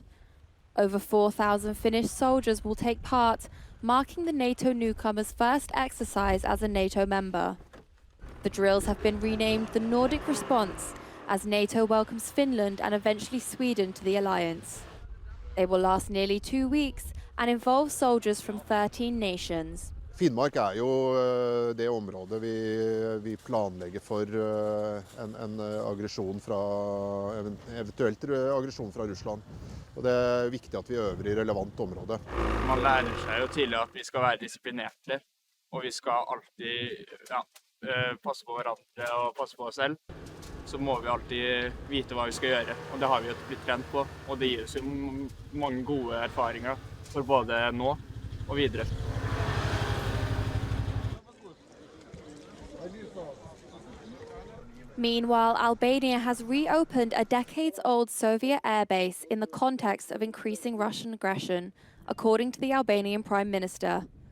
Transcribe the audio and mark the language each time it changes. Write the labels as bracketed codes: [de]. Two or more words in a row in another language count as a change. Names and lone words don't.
[en] Over 4,000 Finnish soldiers will take part, marking the NATO newcomers' first exercise as a NATO member. The drills have been renamed the Nordic Response as NATO welcomes Finland and eventually Sweden to the alliance. They will last nearly 2 weeks and involve soldiers from 13 nations. [no] Finnmark jo det området vi planlegger for en aggresjon eventuelt aggresjon fra Russland. Og det viktig at vi øver i relevant område. Man lærer seg jo tidlig at vi skal være disiplinerte, og vi skal alltid passe på hverandre og passe på oss selv. Så må vi alltid vite hva vi skal gjøre, og det har vi jo blitt trent på. Og det gir oss jo mange gode erfaringer for både nå og videre. [en] Meanwhile, Albania has reopened a decades-old Soviet airbase in the context of increasing Russian aggression, according to the Albanian Prime Minister.